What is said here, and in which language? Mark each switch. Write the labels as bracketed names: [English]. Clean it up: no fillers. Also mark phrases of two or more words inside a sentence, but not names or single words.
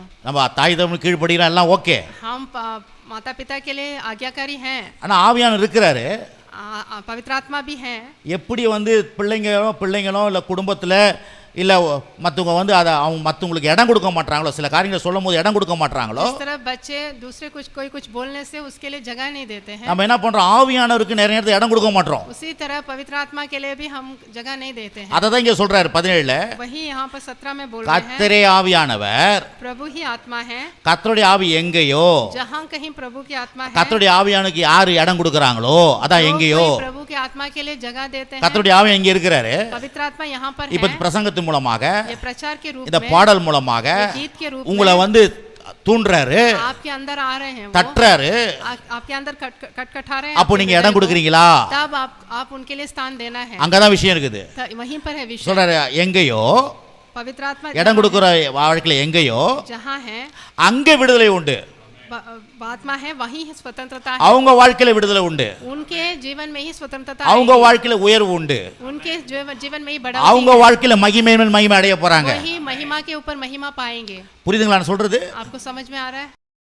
[Tamil] நம்ம தாய் தகப்பன் கீழ்ப்படுகிறோம், எல்லாம் ஓகே. [Hindi] हम माता पिता के लिए आज्ञाकारी हैं, [Tamil] ஆனா ஆவியானவர் இருக்கிறாரு, [Hindi] पवित्र आत्मा भी है। [Tamil] எப்படி வந்து பிள்ளைங்களோ இல்லை குடும்பத்தில் இல்லை மற்றவங்க வந்து அதை அவங்க மற்றவங்களுக்கு இடம் கொடுக்க மாட்டாங்களோ, சில காரியங்களை சொல்லும் போது இடம் கொடுக்க மாட்டாங்களோ, [Hindi] इस तरह बच्चे दूसरे कोई कुछ बोलने से उसके लिए जगह नहीं देते हैं। [Tamil] நம்ம என்ன பண்றோம், ஆவியானவருக்கு நிறைய நேரத்தில் இடம் கொடுக்க மாட்டோம்। [Hindi] उसी तरह पवित्र आत्मा के लिए भी हम जगह नहीं देते हैं। [Tamil] அதை தான் இங்கே சொல்றாரு 17ல, [Hindi] वही यहाँ पर 17 में बोल रहे हैं, [Tamil] கர்த்தரே ஆவியானவர், [Hindi] प्रभु ही आत्मा है। [Tamil] கர்த்தருடைய ஆவி எங்கேயோ, [Hindi] जहाँ कहीं प्रभु की आत्मा है, [Tamil] கர்த்தருடைய ஆவியானுக்கு யாரு இடம் கொடுக்கறாங்களோ அதான் [Hindi] जो [Tamil] எங்கேயோ। [Hindi] कोई प्रभु की आत्मा के लिए जगह देते हैं, [Tamil] கர்த்தருடைய ஆவி எங்க இருக்கிறாரு, [Hindi] पवित्र आत्मा यहाँ पर [Tamil] இப்ப [Hindi] है। [Tamil] பிரசங்கத்தின் மூலமாக, [Hindi] ये प्रचार के रूप [Tamil] இந்த [Hindi] में, [Tamil] பாடல் மூலமாக [Hindi] ये गीत के रूप [Tamil] உங்களை [Hindi] में [Tamil] வந்து தூண்டுறாரு, [Hindi] आपके अंदर आ रहे हैं, वो [Tamil] தட்டுறாரு। [Hindi] आपके अंदर कटकटा रहे हैं। [Tamil] அப்போ [Hindi] आपके [Tamil] நீங்க [Hindi] हृदय [Tamil] இடம் [Hindi] को, [Tamil] கொடுக்குறீங்களா, [Hindi] तब आप उनके लिए स्थान देना है। [Tamil] அங்கதான் விஷயம் இருக்குது। [Hindi] वहीं पर है विषय। [Tamil] சொல்றாரு எங்கேயோ, [Hindi] पवित्र आत्मा [Tamil] இடம் கொடுக்கிற வாழ்க்கையில எங்கேயோ [Hindi] जहाँ है [Tamil] அங்கே விடுதலை உண்டு, [Hindi] आत्मा है, वहीं स्वतंत्रता है। [Tamil] அவங்க வாழ்க்கையில விடுதலை உண்டு, [Hindi] उनके जीवन में ही स्वतंत्रता [Tamil] அவங்க [Hindi] आएगी। [Tamil] வாழ்க்கையில உயர்வு உண்டு, [Hindi] उनके जीवन में ही बड़ा [Tamil] அவங்க வாழ்க்கையில மகிமை மேல் மகிமை அடைய போறாங்க। [Hindi] वही महिमा के ऊपर महिमा पाएंगे। [Tamil] புரியுதுங்களா நான் சொல்றது? [Hindi] आपको समझ में आ रहा है?